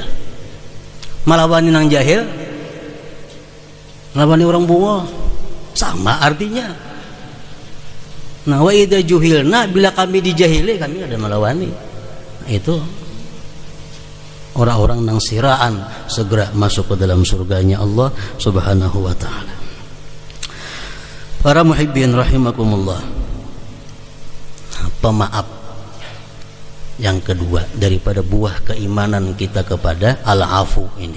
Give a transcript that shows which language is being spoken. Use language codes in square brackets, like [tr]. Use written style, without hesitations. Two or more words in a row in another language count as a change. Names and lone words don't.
[bjn] Malawani nang jahil, malawani orang bungo, sama artinya. Nah, [ar] wa idza juhilna, [bjn] bila kami dijahili, kami ada malawani. Nah, itu orang-orang nang siraan segera masuk ke dalam surganya Allah [ar] Subhanahu wa taala. [bjn] Para muhibbin rahimakumullah, pemaaf yang kedua daripada buah keimanan kita kepada al-afu ini.